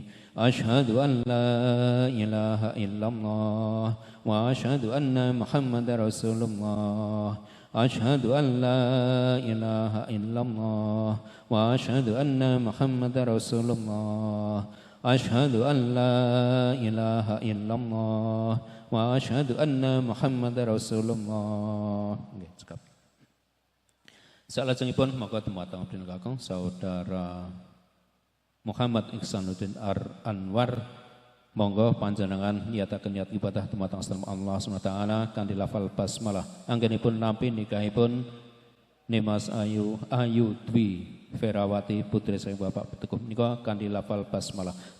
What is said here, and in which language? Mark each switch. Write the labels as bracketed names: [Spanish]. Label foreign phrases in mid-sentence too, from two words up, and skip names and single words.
[Arabic] أشهد أن لا إله إلا الله وأشهد أن محمدا رسول الله. أشهد أن لا إله إلا الله وأشهد أن محمدا رسول الله. أشهد أن لا إله إلا الله وأشهد أن محمدا رسول الله. [Javanese] Nggih, cekap. Salajengipun monggo dumateng abdi kakung saudara Muhammad Ihsanuddin Anwar, monggo panjenengan nyataken niat ibadah dumateng Allah [Arabic] سبحانه وتعالى [Javanese] kanthi lafal basmalah. Anggenipun nampi nikahipun Nimas Ayu Dwi Ferawati putri saya Bapak Teguh menika kanthi lafal basmalah.